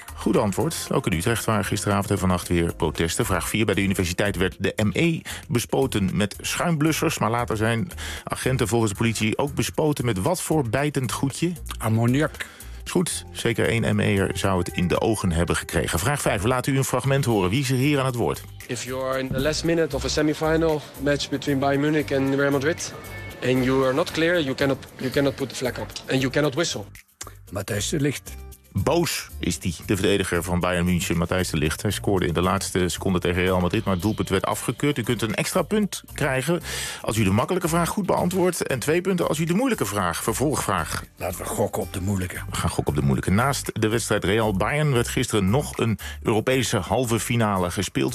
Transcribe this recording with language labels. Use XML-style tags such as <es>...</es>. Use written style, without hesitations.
<nl>Goed antwoord. Ook in Utrecht waren gisteravond en vannacht weer protesten. Vraag 4. Bij de universiteit werd de ME bespoten met schuimblussers. Maar later zijn agenten volgens de politie ook bespoten met wat voor bijtend goedje? Ammoniak. Goed, zeker één ME'er zou het in de ogen hebben gekregen. Vraag 5, laat u een fragment horen. Wie is er hier aan het woord?</nl> <en>If you are in the last minute of a semifinal match between Bayern Munich and Real Madrid and you are not clear, you cannot put the flag up and you cannot whistle.</en> <nl>Matthijs de Ligt. Boos is die, de verdediger van Bayern München, Matthijs de Ligt. Hij scoorde in de laatste seconde tegen Real Madrid, maar het doelpunt werd afgekeurd. U kunt een extra punt krijgen als u de makkelijke vraag goed beantwoordt. En 2 punten als u de moeilijke vraag, vervolgvraag. Laten we gokken op de moeilijke. We gaan gokken op de moeilijke. Naast de wedstrijd Real-Bayern werd gisteren nog een Europese halve finale gespeeld.</nl>